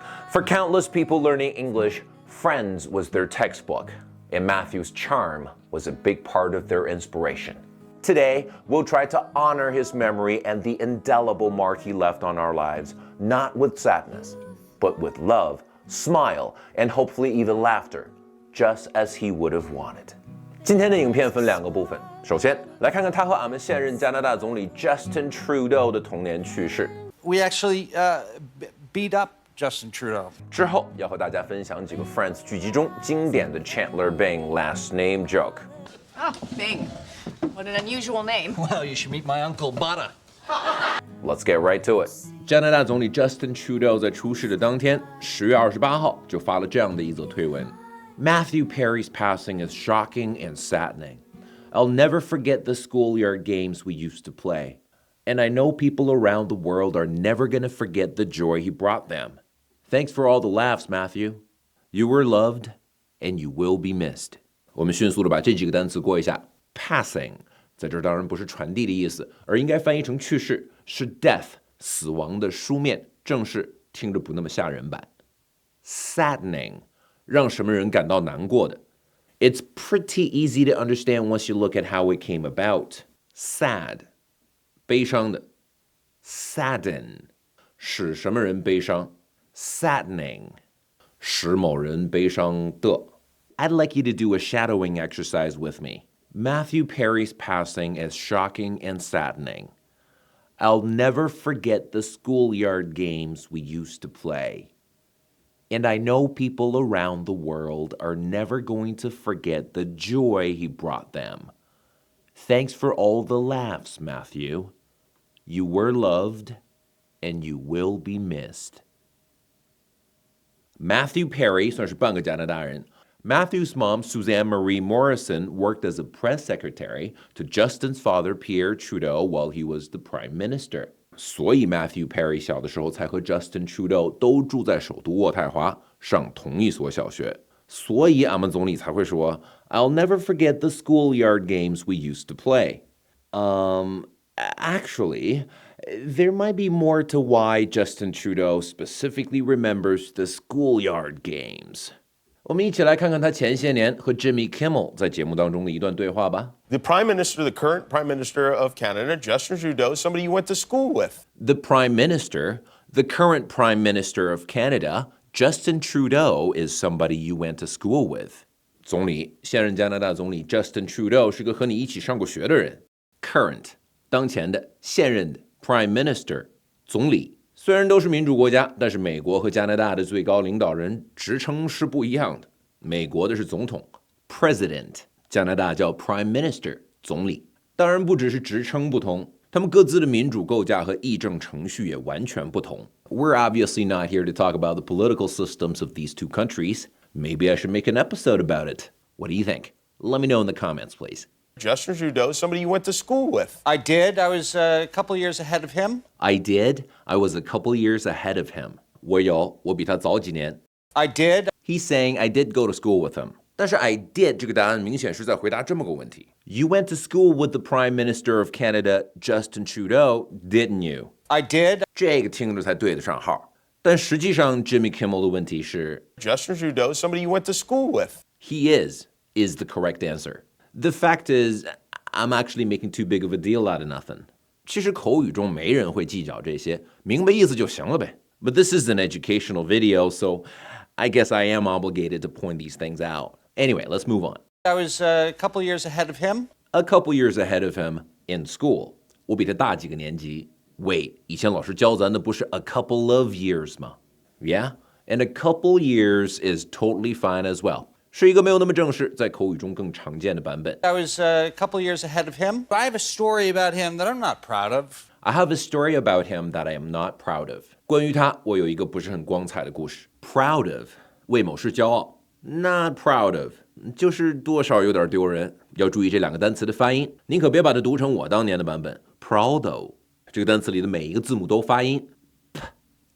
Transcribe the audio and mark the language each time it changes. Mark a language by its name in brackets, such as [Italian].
[English] For countless people learning English, Friends was their textbook, and Matthew's charm was a big part of their inspiration. Today, we'll try to honor his memory and the indelible mark he left on our lives, not with sadness, but with love, smile, and hopefully even laughter, just as he would have wanted. [Chinese] 今天的影片分2个部分，首先来看看他和俺们现任加拿大总理 Justin Trudeau 的童年趣事。 [English] We actually beat up Justin Trudeau. [Chinese] 之后要和大家分享几个 Friends 剧集中经典的 Chandler Bing [English] last name joke。 Oh, Bing. What an unusual name. Well, you should meet my uncle Butter. Let's get right to it. [Chinese] 加拿大总理 Justin Trudeau 在出事的当天，10月28号就发了这样的一则推文。 [English] Matthew Perry's passing is shocking and saddening. I'll never forget the schoolyard games we used to play. And I know people around the world are never going to forget the joy he brought them. Thanks for all the laughs, Matthew. You were loved, and you will be missed. [Chinese] 我们迅速的把这几个单词过一下。Passing 在这儿当然不是传递的意思，而应该翻译成去世，是 death 死亡的书面，正式听着不那么吓人版。 Saddening 让什么人感到难过的。 [English] It's pretty easy to understand once you look at how it came about. [Chinese] Sad 悲伤的。 Sadden 使什么人悲伤。Saddening 使某人悲伤的。 [English] I'd like you to do a shadowing exercise with me. Matthew Perry's passing is shocking and saddening. I'll never forget the schoolyard games we used to play. And I know people around the world are never going to forget the joy he brought them. Thanks for all the laughs, Matthew. You were loved, and you will be missed. [Chinese] Matthew Perry 算是半个加拿大人。 [English] Matthew's mom, Suzanne Marie Morrison, worked as a press secretary to Justin's father, Pierre Trudeau, while he was the prime minister. [Chinese] 所以 Matthew Perry 小的时候才和 Justin Trudeau 都住在首都渥太华，上同一所小学。所以俺们总理才会说 [English] I'll never forget the schoolyard games we used to play. Actually, there might be more to why Justin Trudeau specifically remembers the schoolyard games. [Chinese] 我们一起来看看他前些年和 Jimmy Kimmel 在节目当中的一段对话吧。 [English] The Prime Minister, the current Prime Minister of Canada, Justin Trudeau, somebody you went to school with. The Prime Minister, the current Prime Minister of Canada, Justin Trudeau is somebody you went to school with. [Chinese] 总理，现任加拿大总理 Justin Trudeau 是个和你一起上过学的人。 Current 当前的、现任的 Prime Minister 总理。虽然都是民主国家，但是美国和加拿大的最高领导人职称是不一样的。美国的是总统 President， 加拿大叫 Prime Minister 总理。当然不只是职称不同，他们各自的民主构架和议政程序也完全不同。 [English] We're obviously not here to talk about the political systems of these two countries. Maybe I should make an episode about it. What do you think? Let me know in the comments, please. Justin Trudeau, somebody you went to school with. I did. I was a couple years ahead of him. I did. I was a couple years ahead of him. [Chinese] 我有，我比他早几年。 [English] I did. He's saying I did go to school with him. [Chinese] 但是 [English] I did [Chinese] 这个答案明显是在回答这么个问题。 [English] You went to school with the Prime Minister of Canada, Justin Trudeau, didn't you? I did. [Chinese] 这个听着才对得上号。但实际上 Jimmy Kimmel 的问题是 [English] Justin Trudeau, somebody you went to school with. He is the correct answer. The fact is, I'm actually making too big of a deal out of nothing. [Chinese] 其实口语中没人会计较这些，明白意思就行了呗。 [English] But this is an educational video, so I guess I am obligated to point these things out. Anyway, let's move on. I was a couple years ahead of him. A couple years ahead of him in school. [Chinese] 我比他大几个年级。 [English] Wait, [Chinese] 以前老师教咱的不是 [English] a couple of years [Chinese] 吗？ [English] Yeah, and a couple years is totally fine as well. [Chinese] 是一个没有那么正式，在口语中更常见的版本。 [English] I was a couple years ahead of him. I have a story about him that I'm not proud of. I have a story about him that I am not proud of. [Chinese] 关于他，我有一个不是很光彩的故事。Proud of 为某事骄傲 ，not proud of 就是多少有点丢人。要注意这两个单词的发音，您可别把它读成我当年的版本。 Proud of 这个单词里的每一个字母都发音 p，proud。